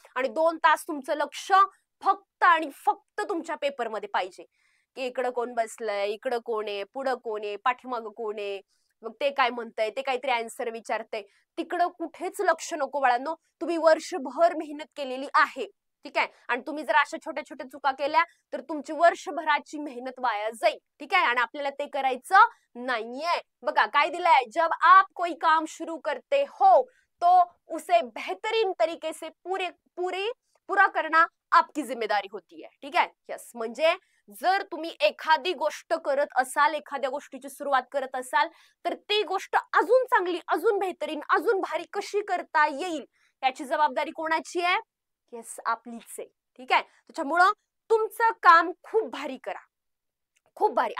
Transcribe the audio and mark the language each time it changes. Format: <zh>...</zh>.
<mr>आणि 2 तास तुमचं लक्ष फक्त आणि फक्त तुमच्या पेपरमध्ये पाहिजे, की इकडं कोण बसलंय, इकडं कोण आहे, पुढं कोण आहे, पाठीमागं कोण आहे, मग ते काय म्हणतंय, ते काहीतरी आन्सर विचारतंय, तिकडं कुठेच लक्ष नको बाळांनो. तुम्ही वर्षभर मेहनत केलेली आहे. ठीक आहे. आणि तुम्ही जर अशा छोट्या छोट्या चुका केल्या तर तुमची वर्षभराची मेहनत वाया जाईल. ठीक आहे. आणि आपल्याला ते करायचं नाहीये. बघा काय दिलंय,</mr> <hi>जब आप कोई काम शुरू करते हो तो उसे बेहतरीन तरीके से पूरा करना आपकी जिम्मेदारी होती है.</hi> <mr>ठीक आहे. यस, म्हणजे जर तुम्ही एखादी गोष्ट करत असाल, एखाद्या गोष्टीची सुरुवात करत असाल तर ती गोष्ट अजून चांगली, अजून बेहतरीन, अजून भारी कशी करता येईल याची जबाबदारी कोणाची आहे? येस, आपलीच आहे. ठीक आहे. त्याच्यामुळं तुमचं काम खूप भारी करा, खूप भारी.</mr>